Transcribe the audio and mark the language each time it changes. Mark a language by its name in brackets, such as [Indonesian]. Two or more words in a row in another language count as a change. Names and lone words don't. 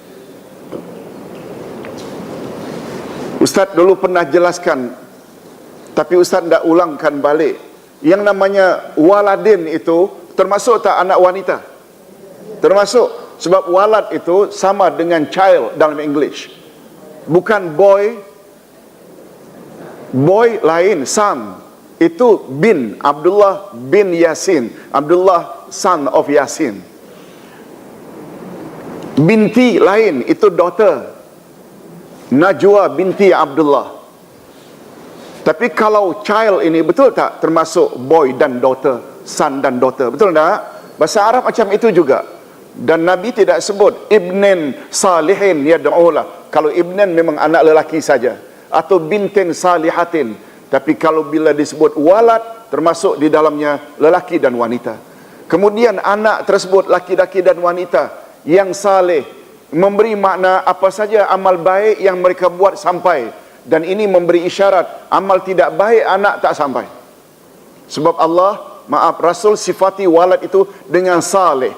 [Malay] Ustaz dulu pernah jelaskan, tapi Ustaz tidak ulangkan balik. Yang namanya waladin itu termasuk tak anak wanita? Termasuk, sebab walad itu sama dengan child dalam English. Bukan boy. Boy lain, son. Itu bin, Abdullah bin Yasin, Abdullah [English] son of [Malay] Yasin. Binti lain, itu daughter, Najwa binti Abdullah. Tapi kalau child ini, betul tak termasuk boy dan daughter, son dan daughter? Betul tak? Bahasa Arab macam itu juga. Dan Nabi tidak sebut [Arabic] ibnin salihin yad'ulah. [Malay] Kalau ibnin memang anak lelaki saja, atau [Arabic] bintin salihatin. [Malay] Tapi kalau bila disebut walad, termasuk di dalamnya lelaki dan wanita. Kemudian anak tersebut laki-laki dan wanita yang saleh, memberi makna apa saja amal baik yang mereka buat sampai. Dan ini memberi isyarat amal tidak baik anak tak sampai. Sebab Allah, Rasul sifati walad itu dengan saleh.